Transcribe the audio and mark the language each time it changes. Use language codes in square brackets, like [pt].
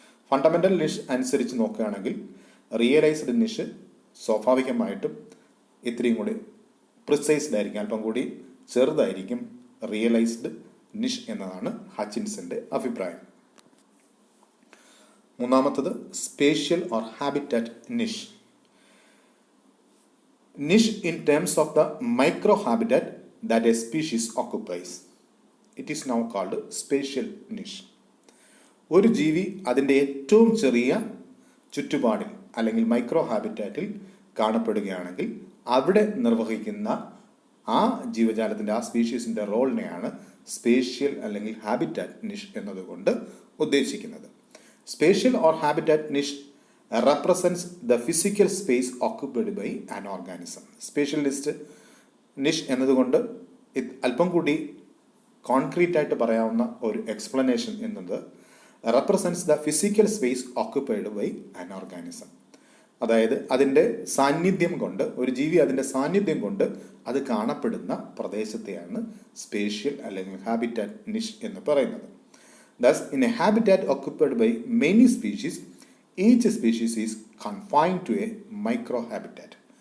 [ml] Fundamental നിഷ് അനുസരിച്ച് നോക്കുകയാണെങ്കിൽ realised നിഷ് സ്വാഭാവികമായിട്ടും ഇത്രയും കൂടി പ്രിസൈസ്ഡ് ആയിരിക്കും, അല്പം കൂടി ചെറുതായിരിക്കും റിയലൈസ്ഡ് നിഷ് എന്നതാണ് ഹച്ചിൻസന്റെ അഭിപ്രായം. മൂന്നാമത്തത് spatial or habitat നിഷ്. [en] Niche in terms of the micro habitat that a species occupies. It is now called spatial niche. [ml] ഒരു ജീവി അതിൻ്റെ ഏറ്റവും ചെറിയ ചുറ്റുപാടിൽ അല്ലെങ്കിൽ മൈക്രോ ഹാബിറ്റാറ്റിൽ കാണപ്പെടുകയാണെങ്കിൽ അവിടെ നിർവഹിക്കുന്ന ആ ജീവജാലത്തിൻ്റെ, ആ സ്പീഷീസിൻ്റെ റോളിനെയാണ് സ്പേഷ്യൽ അല്ലെങ്കിൽ ഹാബിറ്റാറ്റ് നിഷ് എന്നതുകൊണ്ട് ഉദ്ദേശിക്കുന്നത്. [en] Spatial or habitat niche represents the physical space occupied by an organism. [ml] സ്പേഷ്യലിസ്റ്റ് നിഷ് എന്നതുകൊണ്ട് അല്പം കൂടി കോൺക്രീറ്റ് ആയിട്ട് പറയാവുന്ന ഒരു എക്സ്പ്ലനേഷൻ എന്നത് [en] represents the physical space occupied by an organism. [ml] അതായത് അതിൻ്റെ സാന്നിധ്യം കൊണ്ട്, ഒരു ജീവി അതിൻ്റെ സാന്നിധ്യം കൊണ്ട് അത് കാണപ്പെടുന്ന പ്രദേശത്തെയാണ് സ്പേഷ്യൽ അല്ലെങ്കിൽ ഹാബിറ്റാറ്റ് നിഷ് എന്ന് പറയുന്നത്. [en] Thus, in a habitat occupied by many species, each species is confined to a micro-habitat.